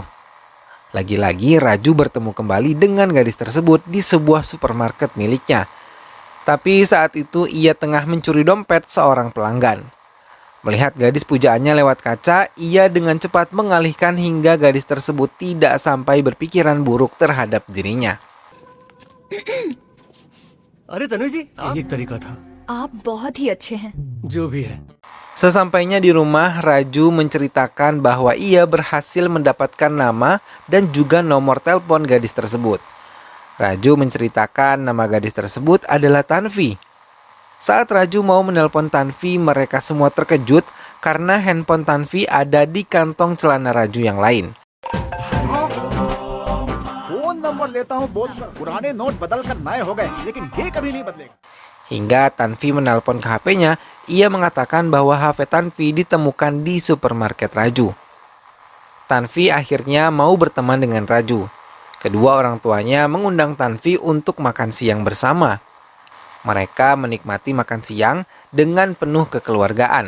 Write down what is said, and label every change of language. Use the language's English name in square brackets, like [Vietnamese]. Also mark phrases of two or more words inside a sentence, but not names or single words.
[Indonesian] Lagi-lagi Raju bertemu kembali dengan gadis tersebut di sebuah supermarket miliknya. Tapi saat itu ia tengah mencuri dompet seorang pelanggan. Melihat gadis pujaannya lewat kaca, ia dengan cepat mengalihkan hingga gadis tersebut tidak sampai berpikiran buruk terhadap dirinya. [Hindi] अरे तनु जी एक तरीका था आप बहुत ही अच्छे हैं। जो भी है [Indonesian] Sesampainya di rumah, Raju menceritakan bahwa ia berhasil mendapatkan nama dan juga nomor telepon gadis tersebut. Raju menceritakan nama gadis tersebut adalah Tanvi. Saat Raju mau menelpon Tanvi, mereka semua terkejut karena handphone Tanvi ada di kantong celana Raju yang lain. [English] phone number [Hindi] लेता हूँ बहुत पुराने नोट बदल कर नए हो गए लेकिन ये कभी नहीं बदलेगा. [Indonesian] Hingga Tanvi menelpon ke HP-nya, ia mengatakan bahwa HP Tanvi ditemukan di supermarket Raju. Tanvi akhirnya mau berteman dengan Raju. Kedua orang tuanya mengundang Tanvi untuk makan siang bersama. Mereka menikmati makan siang dengan penuh kekeluargaan.